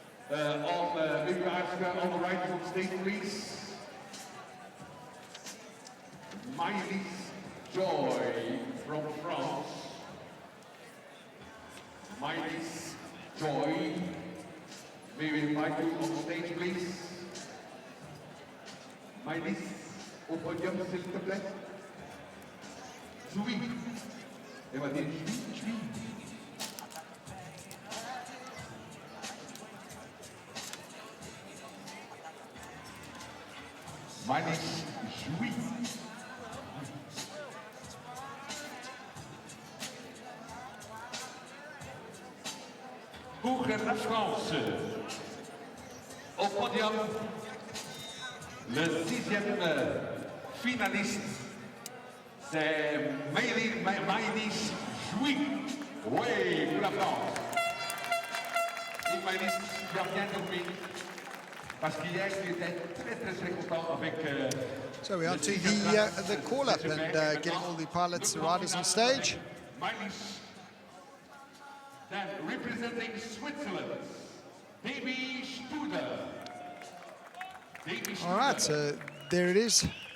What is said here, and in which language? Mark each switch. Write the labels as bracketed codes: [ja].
[en] Maybe ask on the right on stage, please. Miley Joy from France. Miley Joy. May we invite you on stage, please. [fr] Miley, au podium, s'il te plaît. Joui. Elle va dire joui. Miley Joui. Pour la France, au podium, le 6e finaliste, c'est Maïlis Joui. Oui, pour la France. Et Maïlis, tu as bien compris, parce qu'hier, tu étais très content avec... [en] So we're on to the call-up and getting all the pilots, the riders on stage. Maïlis. Then representing Switzerland, Davy Studer. All right, so there it is.